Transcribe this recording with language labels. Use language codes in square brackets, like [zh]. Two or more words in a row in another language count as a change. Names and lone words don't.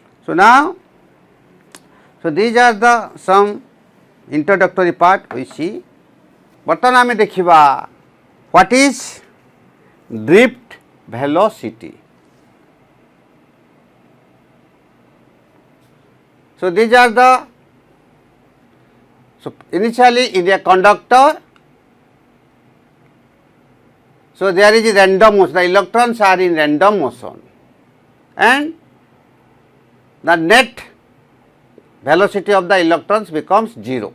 [en] So now, so these are the some introductory part we see. [or] ବର୍ତ୍ତମାନ ଆମେ ଦେଖିବା [en] what is drift velocity. So these are the, so initially in a conductor, so there is a random motion, the electrons are in random motion and the net velocity of the electrons becomes 0.